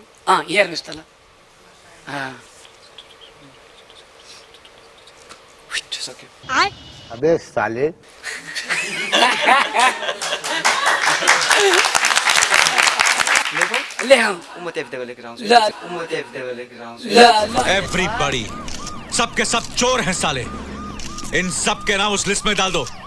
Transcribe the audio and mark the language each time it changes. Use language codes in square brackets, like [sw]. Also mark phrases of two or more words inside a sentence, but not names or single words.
[ne] हेर्नुहोस् त ल सक्यो [hi] अबे साले [ne] लेखौँ म त्यहाँ लेखेर आउँछु [hi] एवरीबॉडी सबके सब चोर हैं साले इन सब के नाम उस लिस्ट में डाल दो